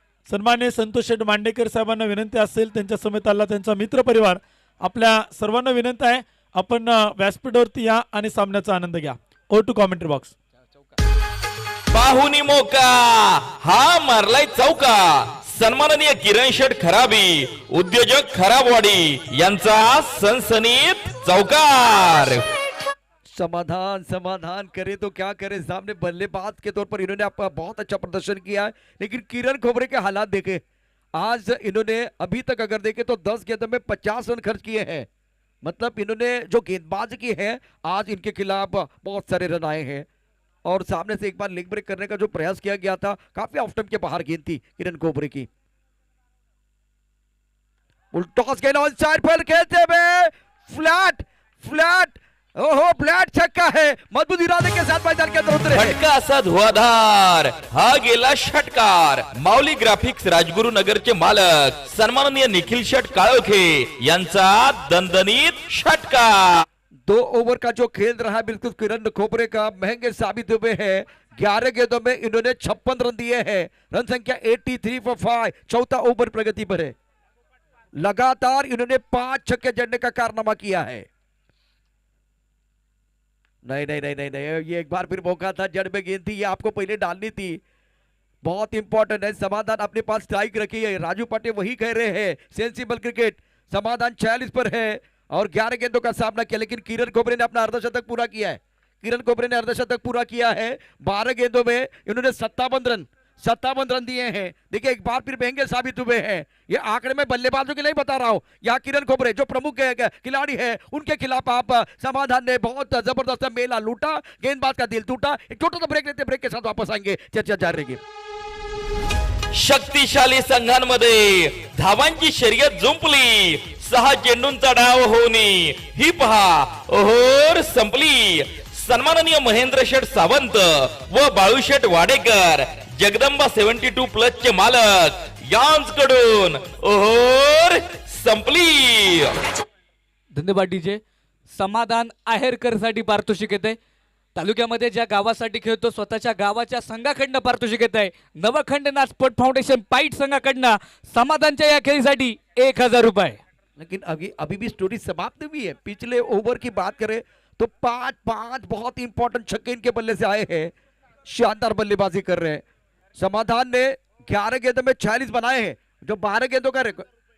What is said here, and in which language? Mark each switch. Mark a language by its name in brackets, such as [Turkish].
[Marathi] सन्मान्य संतोष शेठ मांडेकर साहेबांना विनंती असेल, त्यांच्या समेत आला त्यांचा मित्र परिवार, आपल्या सर्वांना विनंती आहे, आपण व्यासपीठावरती या आणि सामन्याचा आनंद घ्या. [English] ओ to commentary box. [Marathi] पाहुनी मोका, हा मारलाय चौका. सन्माननीय किरण शेठ खराबी, उद्योजक खराबवाडी यांचा सनसनीत चौकार. [Hindi] समाधान करे तो क्या करे. सामने बल्लेबाज के तौर पर इन्होंने आपका बहुत अच्छा प्रदर्शन किया है, लेकिन किरण खोबरे के हालात देखे. आज इन्होंने अभी तक अगर देखे तो 10 गेंदों में 50 रन खर्च किए हैं. मतलब इन्होंने जो गेंदबाज की है, आज इनके खिलाफ बहुत सारे रन आए हैं, और सामने से एक बार लेग ब्रेक करने का जो प्रयास किया गया था, काफी ऑफ स्टंप के बाहर गेंद थी किरण खोबरे की. टॉस गेंद ऑन साइड पर खेलते हुए फ्लैट. ओहो, फ्लैट छक्का है. मजबूत इरादे के साथ मैदान के अंदर उतरे. [Marathi] फटका असा धुआधार, हा गेला षटकार. माऊली ग्राफिक्स राजगुरुनगरचे मालक सन्माननीय निखिल शेठ काळोखे यांचा दणदणीत षटकार. [Hindi] 2 ओवर का जो खेल रहा है बिल्कुल किरण खोबरे का महंगे साबित हुए हैं. 11 गेंदों में इन्होंने 56 रन दिए हैं. रन संख्या 83 for 5. चौथा ओवर प्रगति पर है. लगातार इन्होंने 5 छक्के जड़ने का कारनामा किया है। नहीं नहीं नहीं नहीं नहीं, ये एक बार फिर मौका था, जड़ में गेंद थी, ये आपको पहले डालनी थी। बहुत इंपॉर्टेंट है, समाधान अपने पास स्ट्राइक रखी है। राजू पाटे वही कह रहे हैं, सेंसिबल क्रिकेट। समाधान 46 पर है और 11 गेंदों का सामना किया, लेकिन किरण कोबरे ने अपना अर्धशतक पूरा किया है। किरण कोबरे ने अर्धशतक पूरा किया है। 12 गेंदों में इन्होंने 57 रन दिए हैं। देखिए एक बार फिर महंगे साबित हुए हैं। ये आंकड़े में बल्लेबाजों के नहीं बता रहा हूं, यहाँ किरण कोबरे जो प्रमुख खिलाड़ी है उनके खिलाफ आप समाधान ने बहुत जबरदस्त मेला लूटा, गेंदबाज का दिल टूटा। एक छोटा सा ब्रेक लेते, ब्रेक के साथ वापस आएंगे, चर्चा जारी रहेगी। [Marathi] शक्तिशाली संघांमध्ये धावांची शर्यत जुंपली, 6 चेंडूंचा डाव होऊन ही पहा ओहोर संपली। सन्माननीय महेंद्र शेठ सावंत व बाळूशेठ वाडेकर, जगदंबा 72 प्लस चे मालक यांकडून ओहोर संपली। धन्यवाद डीजे। समाधान आहेरकर साठी पारितोषिक येते। तालुक्यामध्ये ज्या गावासाठी खेळतो स्वतःच्या गावाच्या संघाकडनं पारितोषिक येत आहे। नवखंडनाथ स्पोर्ट फाउंडेशन पाईट संघाकडनं समाधानच्या या खेळीसाठी 1000 रुपये। [Hindi] लेकिन अभी भी स्टोरी समाप्त हुई है। पिछले ओवर की बात करें तो 5 बहुत इंपॉर्टेंट छक्के इनके बल्ले से आए हैं। शानदार बल्लेबाजी कर रहे हैं। समाधान ने 11 गेंदों में 46 बनाए हैं, जो 12 गेंदों का रिकॉर्ड।